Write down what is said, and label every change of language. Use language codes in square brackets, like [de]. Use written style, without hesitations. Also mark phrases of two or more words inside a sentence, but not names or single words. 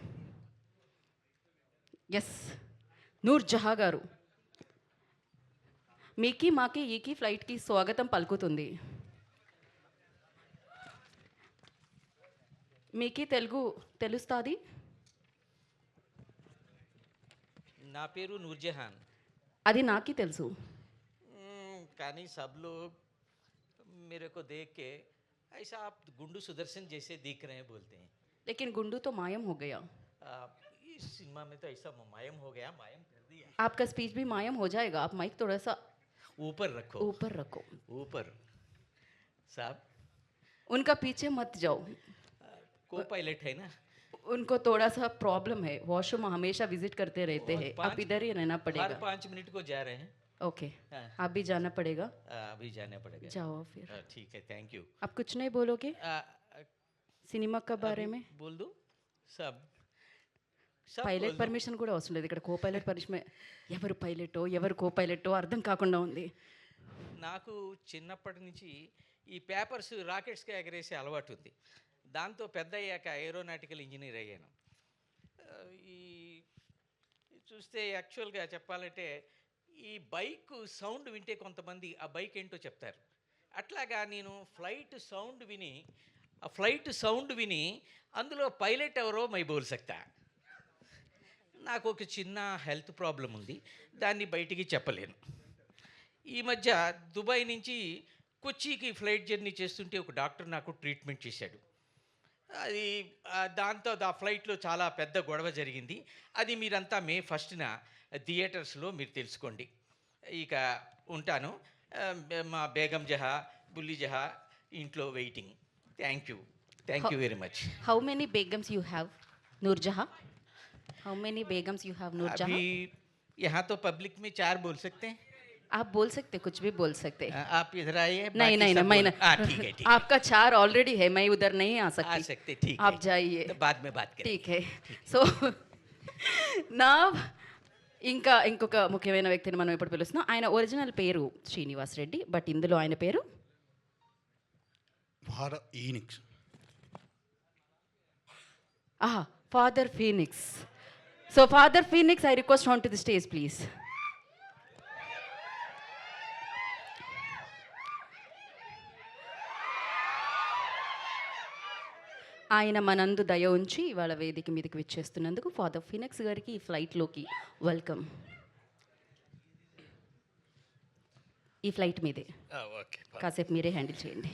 [te] ఎస్, నూర్ జహా గారు మీకి మాకి ఈకి ఫ్లైట్కి స్వాగతం పలుకుతుంది. మీకి తెలుగు తెలుస్తుంది? నా పేరు నూర్జహాన్. అది నాకి తెలుసు. [hi] కానీ सब लोग मेरे को देख के ऐसा आप गुंडू सुदर्शन जैसे दिख रहे हैं बोलते हैं. लेकिन गुंडू तो मायम हो गया. इस सिनेमा में तो ऐसा मायम हो गया, मायम कर दिया. आपका स्पीच भी मायम हो जाएगा. आप माइक थोड़ा सा ऊपर रखो. ऊपर रखो. ऊपर. साहब उनका पीछे मत जाओ. [en] co pilot [hi] है ना, उनको थोड़ा सा प्रॉब्लम है, वॉशरूम हमेशा विजिट करते रहते हैं. आप इधर ही रहना हर पड़ेगा. 5 मिनट को जा रहे हैं. ओके, हाँ. आप भी जाना पड़ेगा. अभी जाना पड़ेगा. जाओ फिर. ठीक है, [en] thank you. [hi] आप कुछ नहीं बोलोगे సినిమా का बारे में? बोल दो सब. [en] pilot permission [te] కూడా అవసరం లేదు ఇక్కడ. [en] co pilot permission, [te] ఎవరు పైలటో ఎవరు కో పైలటో అర్థం కాకుండా ఉంది. నాకు చిన్నప్పటి నుంచి ఈ పేపర్స్ రాకెట్స్కి ఎగరేసే అలవాటు ఉంది. దాంతో పెద్ద అయ్యాక [en] aeronautical engineer [te] అయ్యాను. ఈ చూస్తే యాక్చువల్గా చెప్పాలంటే ఈ బైక్ సౌండ్ వింటే కొంతమంది ఆ బైక్ ఏంటో చెప్తారు. అట్లాగా నేను ఫ్లైట్ సౌండ్ విని అందులో పైలట్ ఎవరో [hi] मैं बोल सकता. [te] నాకు ఒక చిన్న [en] health problem [te] ఉంది, దాన్ని బయటికి చెప్పలేను. ఈ మధ్య దుబాయ్ నుంచి కొచ్చికి [en] flight journey [te] చేస్తుంటే ఒక డాక్టర్ నాకు ట్రీట్మెంట్ చేశాడు. అది దాంతో ఆ ఫ్లైట్లో చాలా పెద్ద గొడవ జరిగింది. అది మీరంతా మే 1న థియేటర్స్లో మీరు తెలుసుకోండి. ఇక ఉంటాను. మా బేగం జహా, బుల్లి జహా ఇంట్లో వెయిటింగ్. [en] thank you very much. how many begums you have Noorjaha? how many begums you have Noorjahan? [hi] अभी यहाँ तो पब्लिक में 4 बोल सकते हैं. आप बोल सकते, कुछ भी बोल सकते. आप इधर आइए. नहीं नहीं ना, मैं ना. ठीक है. आपका 4 ऑलरेडी है, मैं उधर नहीं आ आ सकती. सकते. ठीक आप है, जाइए. तो बाद में बात करें. ठीक है. [te] సో నా ఇంకా ఇంకొక ముఖ్యమైన వ్యక్తిని మనం ఇప్పుడు పిలుస్తున్నాం. ఆయన ఒరిజినల్ పేరు శ్రీనివాస్ రెడ్డి, బట్ ఇందులో ఆయన పేరు ఫాదర్ ఫీనిక్స్. [en] So Father Phoenix, I request onto the stage, please. [te] ఆయన మనందు దయ ఉంచి ఇవాళ వేదిక మీదకి విచ్చేస్తున్నందుకు ఫాదర్ ఫీనిక్స్ గారికి ఈ ఫ్లైట్లోకి వెల్కమ్. ఈ ఫ్లైట్ మీదే కాసేపు మీరే హ్యాండిల్ చేయండి.